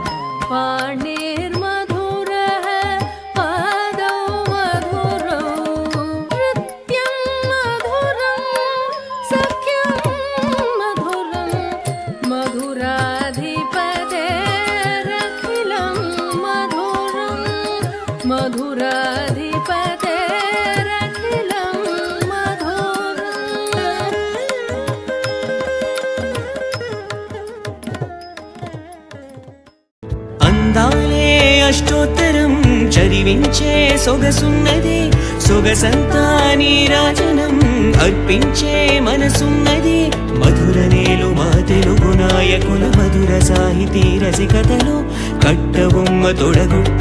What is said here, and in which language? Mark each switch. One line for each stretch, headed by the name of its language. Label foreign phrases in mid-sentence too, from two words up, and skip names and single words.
Sanskrit: पाणिर्मधुरः पादौ मधुरौ नृत्यं मधुरं सख्यं मधुरं मधुराधिपतेरखिलं मधुरं मधुराधिपतेरखिलं
Telugu: అందాలే అష్టోత్తరం చదివించే సొగసున్నది సొగసంతా నీరాజనం అర్పించే మనసున్నది మధుర నేలు మా తెలుగు నాయకుల మధుర సాహితీ రసికతలో కట్టబొమ్మ తొడగొట్టి